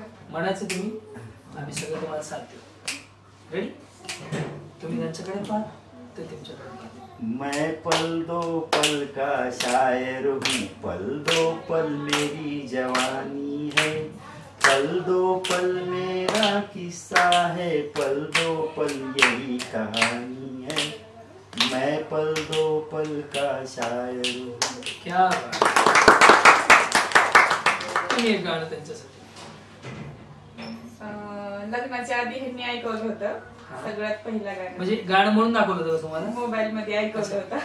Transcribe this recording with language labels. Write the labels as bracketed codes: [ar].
[mr] म्हणायचं तुम्ही, आम्ही सगळं तुम्हाला साथ देऊ. रेडी? तुम्ही त्यांच्याकडे पाहा ते तुमच्याकडे पाहा. [hi] मैं पल दो पल का शायर हूँ, पल दो पल मेरी जवानी है, पल दो पल मेरा किस्सा है, पल दो पल यही कहानी है, मैं पल दो पल का शायर हूँ. [mr] क्या तुम्ही एक गाणं त्यांच्यासाठी. लग्नाच्या आधी ह्यांनी ऐकवलं होतं सगळ्यात पहिला गाणं, म्हणजे गाणं म्हणून दाखवलं होतं तुम्हाला? मोबाईल मध्ये ऐकवलं होतं.